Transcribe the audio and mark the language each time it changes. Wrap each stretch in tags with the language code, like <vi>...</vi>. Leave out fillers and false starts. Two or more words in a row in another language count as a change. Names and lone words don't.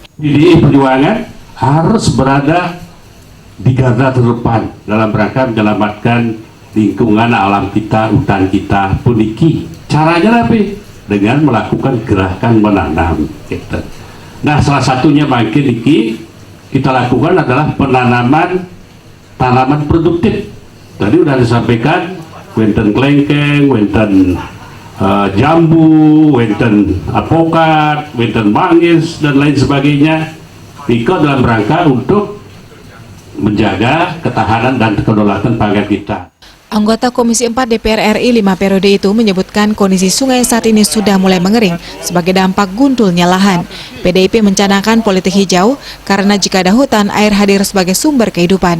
<id>PDI Perjuangan harus berada di garda terdepan dalam rangka menyelamatkan lingkungan alam kita, hutan kita, puniki. Caranya apa? Dengan melakukan gerakan menanam. Nah, salah satunya bangkit iki kita lakukan adalah penanaman tanaman produktif. Tadi sudah disampaikan,</id> <ban>wenten kelengkeng, wenten jambu, wenten apokat, wenten manggis,</ban> <id>dan lain sebagainya. Itu dalam rangka untuk menjaga ketahanan dan kedaulatan pangan kita. Anggota Komisi 4 DPR RI 5 periode itu menyebutkan kondisi sungai saat ini sudah mulai mengering sebagai dampak gundulnya lahan. PDIP mencanangkan politik hijau karena jika ada hutan, air hadir sebagai sumber kehidupan.</id>